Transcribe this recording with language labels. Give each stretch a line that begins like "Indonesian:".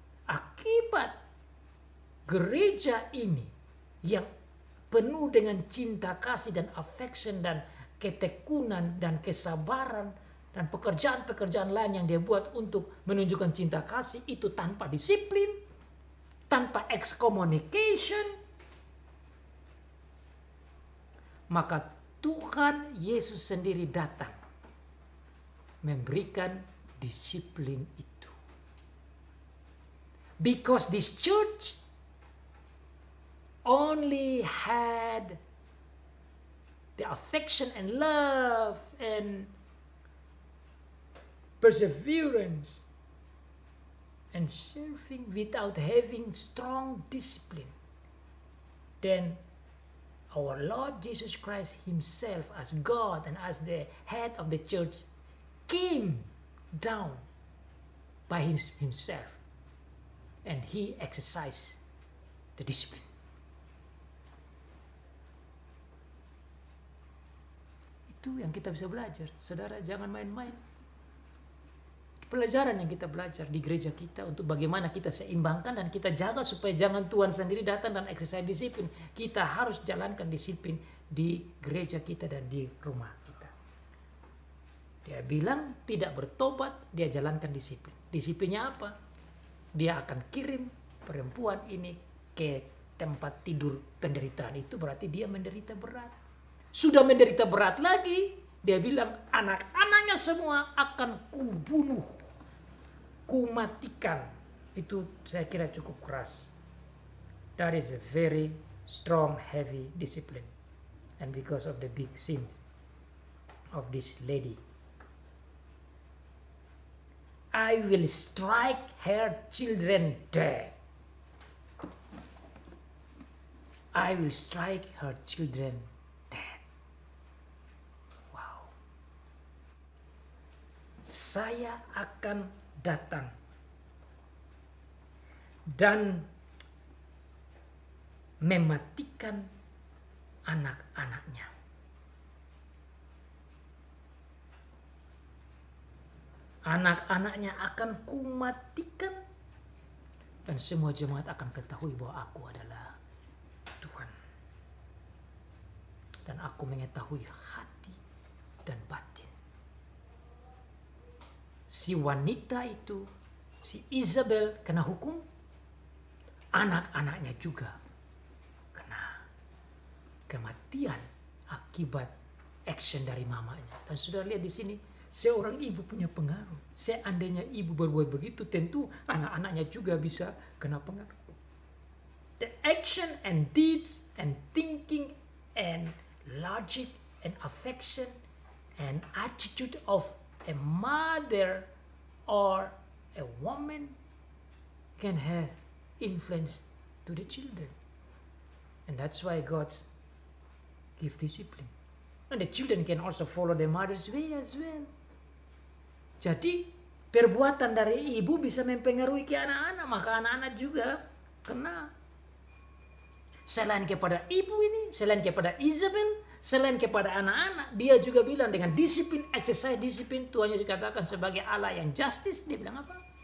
Indonesian: Akibat gereja ini yang penuh dengan cinta kasih dan affection dan ketekunan dan kesabaran dan pekerjaan-pekerjaan lain yang dia buat untuk menunjukkan cinta kasih itu tanpa disiplin, tanpa excommunication, maka Tuhan Yesus sendiri datang memberikan disiplin itu.
English: Because this church only had the affection and love and perseverance and serving without having strong discipline, then our Lord Jesus Christ himself as God and as the head of the church came down by himself and he exercised the discipline.
Indonesian: Itu yang kita bisa belajar. Saudara, jangan main-main. Pelajaran yang kita belajar di gereja kita untuk bagaimana kita seimbangkan dan kita jaga supaya jangan Tuhan sendiri datang dan exercise disiplin. Kita harus jalankan disiplin di gereja kita dan di rumah kita. Dia bilang tidak bertobat, dia jalankan disiplin. Disiplinnya apa? Dia akan kirim perempuan ini ke tempat tidur penderitaan, itu berarti dia menderita berat. Sudah menderita berat lagi, dia bilang anak-anaknya semua akan kubunuh, kumatikan. Itu saya kira cukup keras.
English: That is a very strong, heavy discipline. And because of the big sins. of this lady. I will strike her children dead. I will strike her children dead. Wow.
Indonesian: Saya akan datang dan mematikan anak-anaknya. Anak-anaknya akan kumatikan, dan semua jemaat akan ketahui bahwa aku adalah Tuhan. Dan aku mengetahui hati dan batin. Si wanita itu, si Isabel kena hukum, anak-anaknya juga kena kematian akibat action dari mamanya. Dan sudah lihat di sini, seorang ibu punya pengaruh. Seandainya ibu berbuat begitu, tentu anak-anaknya juga bisa kena pengaruh.
English: The action and deeds and thinking and logic and affection and attitude of a mother or a woman can have influence to the children. And that's why God give discipline. And the children can also follow the mother's way as well.
Indonesian: Jadi perbuatan dari ibu bisa mempengaruhi ke anak-anak, maka anak-anak juga kena. Selain kepada ibu ini, selain kepada Isabel, selain kepada anak-anak, dia juga bilang dengan disiplin, exercise disiplin, Tuhan Yesus katakan sebagai Allah yang justice, dia bilang apa?